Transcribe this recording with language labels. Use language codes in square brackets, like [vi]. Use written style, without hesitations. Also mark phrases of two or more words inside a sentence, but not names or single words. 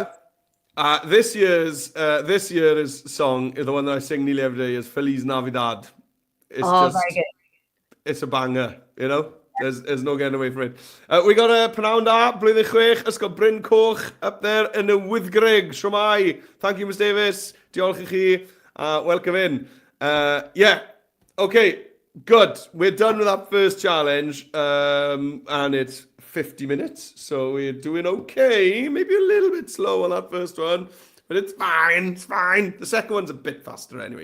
[en] This year's song is the one that I sing nearly every day. Is Feliz Navidad. It's very good. It's a banger. You know, there's no getting away from it. We got a [cy] Pnawn Da, Blwyddyn Chwech. [en] It's got Bryn Coch up there in the Wyddgrug. Shwmai. Thank you, Ms Davis. [cy] Diolch i chi. [en] Welcome in. Yeah. Okay. Good. We're done with that first challenge, and it's 50 minutes, so we're doing okay. Maybe a little bit slow on that first one, but it's fine. It's fine. The second one's a bit faster anyway.